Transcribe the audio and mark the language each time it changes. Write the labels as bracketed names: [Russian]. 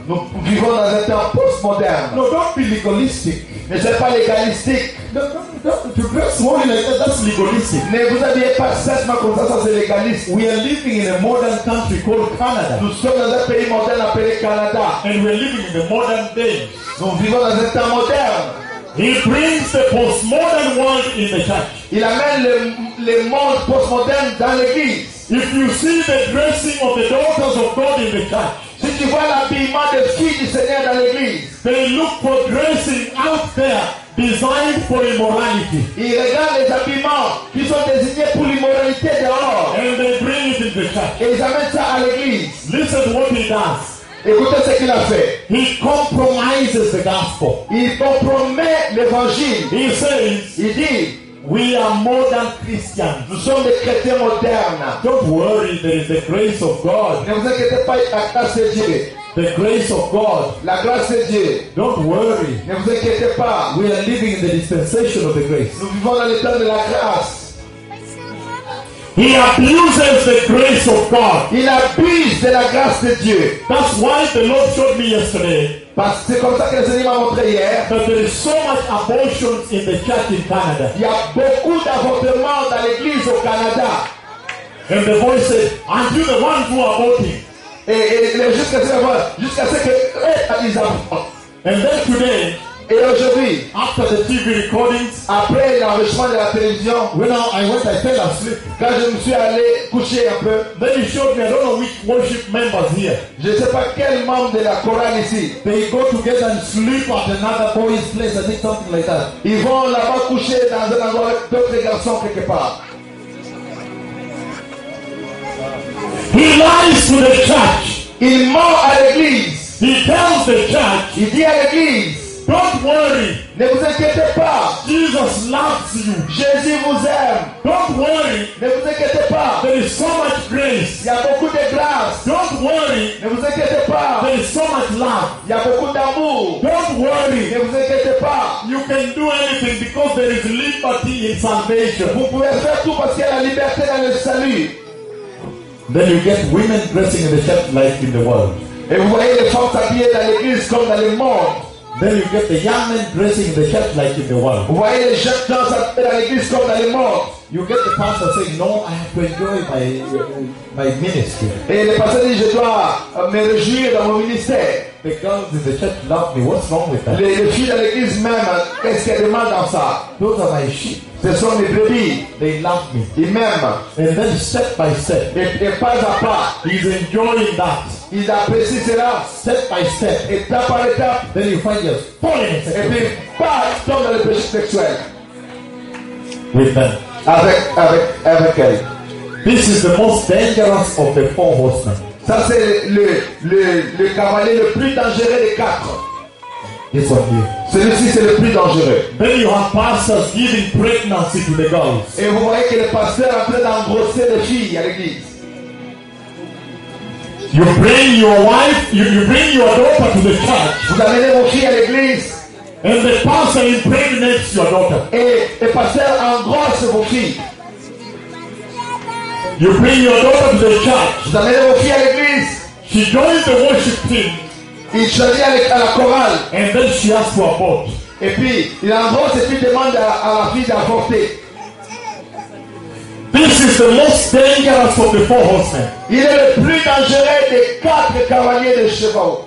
[French] Nous vivons dans un temps postmodern. [English] No, don't be legalistic. [French] Ne soyez pas légalistique. [English] Don't dress more like that. That's legalistic. [French] Ne vous habillez pas sexuellement comme ça, ça c'est légaliste. [English] We are living in a modern country called Canada. [French] Nous sommes dans un pays moderne appelé Canada. [English] And we are living in the modern day. [French] Nous vivons dans un temps moderne. [English] He brings the postmodern world in the church. [French] Il amène le monde postmoderne dans l'église. [English] If you see the dressing of the daughters of God in the church, [French] si tu vois l'habillement des filles du Seigneur dans l'église, [English] they look for dressing out there designed for immorality. [French] Ils regardent les habillements qui sont désignés pour l'immoralité dehors. [English] And they bring it in the church. [French] Et ils amènent ça à l'église. [English] Listen to what he does. [French] Écoutez ce qu'il a fait. [English] He compromises the gospel. [French] Il compromet l'évangile. [English] He says, [French] il dit, [English] we are modern Christians. [French] Nous sommes des chrétiens modernes. [English] Don't worry, there is the grace of God. [French] Ne vous inquiétez pas, la grâce de Dieu. [English] The grace of God. [French] La grâce de Dieu. [English] Don't worry. [French] Ne vous inquiétez pas. [English] We are living in the dispensation of the grace. [French] Nous vivons dans le temps de la grâce. [English] He abuses the grace of God. [French] Il abuse de la grâce de Dieu. [English] That's why the Lord showed me yesterday. [French] Parce que c'est comme ça que le Seigneur m'a montré hier. [English] That there is so much abortion in the church in Canada. [French] Il y a beaucoup d'avortements dans l'église au Canada. [English] And the voice said, "Are you the one who are aborting?" [French] Et jusqu'à ce que ils avortent. [English] And then today. [French] Et aujourd'hui, [English] after the TV recordings, [French] après l'enregistrement de la télévision, [English] when I went, I fell asleep. [French] Quand je me suis allé coucher un peu, [English] then he showed me, I don't know which worship members here. [French] Je ne sais pas quel membre de la chorale ici. [English] They go together and sleep at another boy's place, I think something like that. [French] Ils vont là-bas coucher dans un endroit avec d'autres garçons quelque part. [English] He lies to the church. [French] Il ment à l'église. [English] He tells the church. [French] Il dit à l'église. [English] Don't worry. [French] Ne vous inquiétez pas. [English] Jesus loves you. [French] Jésus vous aime. [English] Don't worry. [French] Ne vous inquiétez pas. [English] There is so much grace. [French] Il y a beaucoup de grâce. [English] Don't worry. [French] Ne vous inquiétez pas. [English] There is so much love. [French] Il y a beaucoup d'amour. [English] Don't worry. [French] Ne vous inquiétez pas. [English] You can do anything because there is liberty in salvation. [French] Vous pouvez faire tout parce qu'il y a la liberté dans le salut. [English] Then you get women dressing in the church like in the world. [French] Et vous voyez les femmes habillées dans l'église comme dans le monde. [English] Then you get the young men dressing the church like in the world. [French] Vous voyez les jeunes dans l'église comme dans le monde. [English] You get the pastor saying, no, I have to enjoy my ministry. [French] Et le pasteur dit, je dois me réjouir dans mon ministère. [English] The girls in the church love me. What's wrong with that? [French] Les filles dans l'église même, qu'est-ce qu'elle demande dans ça? [English] Those are my sheep. [French] Ce sont mes brebis. [English] They love me. [French] Ils m'aiment. [English] And then step by step. [French] Et pas à pas. [English] He's enjoying that. [French] Il apprécie cela [English] step by step, [French] étape par étape. [English] Then you find your falling. [French] Et puis, bam, tombe dans le péché sexuel. [English] With them. [French] Avec elle. [English] This is the most dangerous of the four horsemen. [French] Ça, c'est le cavalier le plus dangereux des quatre. [English] is on you. [French] Celui-ci, c'est le plus dangereux. [English] Then you have pastors giving pregnancy to the girls. [French] Et vous voyez que les pasteurs sont en train d'engrosser les filles à l'église. [English] You bring your wife, you bring your daughter to the church. [French] Vous amenez vos filles à l'église. [English] And the pastor impregnates your daughter. [French] Et le pasteur engrosse vos filles. [English] You bring your daughter to the church. [French] Vous amenez vos filles à l'église. [English] She joins the worship team. [French] Il choisit à la chorale. [English] And then she asks for a vote. [French] Et puis, il engrosse et puis demande à la fille d'avorter. [English] This is the most dangerous of the four horsemen. [French] Il est le plus dangereux des quatre cavaliers de chevaux.